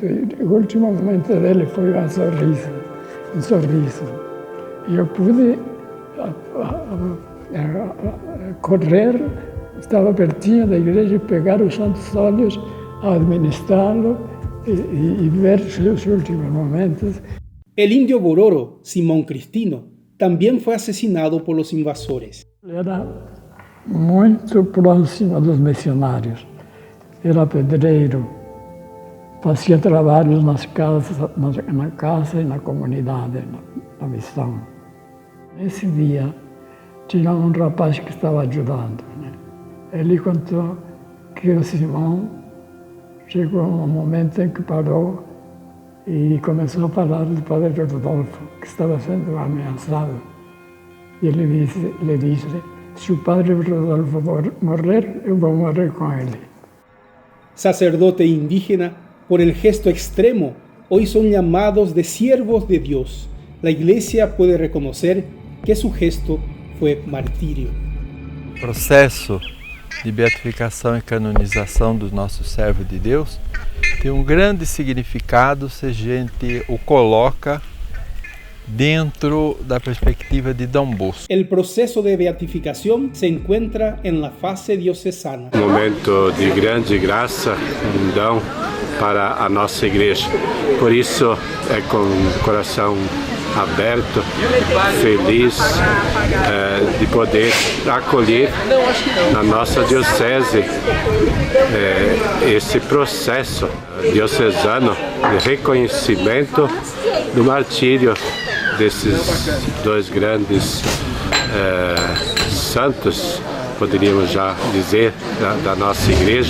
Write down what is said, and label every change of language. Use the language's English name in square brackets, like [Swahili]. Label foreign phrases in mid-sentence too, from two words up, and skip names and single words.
[Portuguese] E o último momento dele foi um sorriso. E eu pude correr, estava pertinho da igreja, pegar os santos óleos, administrá-lo e ver os últimos momentos. [Spanish] El indio Bororo, Simón Cristino, también fue asesinado por los invasores. [Portuguese] Ele era muito próximo dos missionários. Era pedreiro, fazia trabalhos nas casas, na casa e na comunidade, na missão. Nesse dia, tinha um rapaz que estava ajudando, né? Ele contou que o Simão chegou um momento em que parou e começou a falar do padre Rodolfo, que estava sendo ameaçado. E ele disse, se o padre Rodolfo morrer, eu vou morrer com ele. [Spanish] Sacerdote indígena, por el gesto extremo, hoy son llamados de siervos de Dios. La Iglesia puede reconocer que su gesto fue martirio. [Portuguese] O processo de beatificação e canonização do nosso servo de Deus tem um grande significado se a gente o coloca dentro da perspectiva de Dom Bosco. [Spanish] El proceso de beatificación se encuentra en la fase diocesana. [Portuguese] Momento de grande graça, um dom para a nossa igreja. Por isso é com o coração aberto, feliz de poder acolher na nossa diocese esse processo diocesano de reconhecimento do martírio desses dois grandes santos, poderíamos já dizer, da nossa igreja.